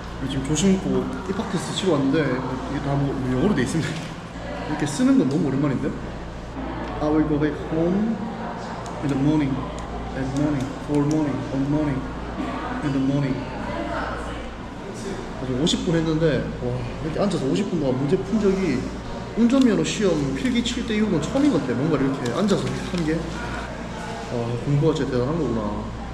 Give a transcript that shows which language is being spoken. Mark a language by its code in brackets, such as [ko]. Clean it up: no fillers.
[ko] 지금 조심 입고 입학 테스트 치러 왔는데 이게 다 뭐 영어로 돼 있습니다. 이렇게 쓰는 건 너무 오랜만인데? [en] I will go back home in the morning, at morning, for morning, on morning, in the morning. [ko] 아주 50분 했는데 와, 이렇게 앉아서 50분 동안 문제 푼 적이 운전면허 시험 필기 칠 때 이후로는 처음인 것 같아. 뭔가 이렇게 앉아서 한 게. 공부가 진짜 대단한 거구나.